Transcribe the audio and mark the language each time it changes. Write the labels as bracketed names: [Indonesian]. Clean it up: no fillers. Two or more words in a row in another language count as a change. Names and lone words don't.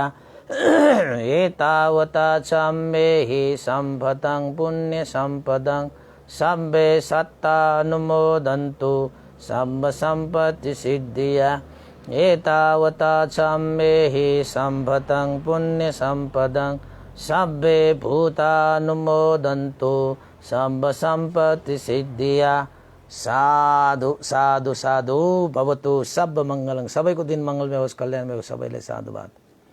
[Pali] एतावता चाम्मेहि सम्भतं पुण्यसम्पदं सबे सत्तानुमोदन्तु सम्भ सम्पत्ति सिद्धिया। एतावता चाम्मेहि सम्भतं पुण्यसम्पदं सबे भूतानुमोदन्तु सम्भ सम्पत्ति सिद्धिया। साधु साधु साधु। भवतु सब मङ्गलं। [Nepali] सबैको दिन मङ्गलमय होस्, कल्याणमय होस्। सबैलाई साधुवाद।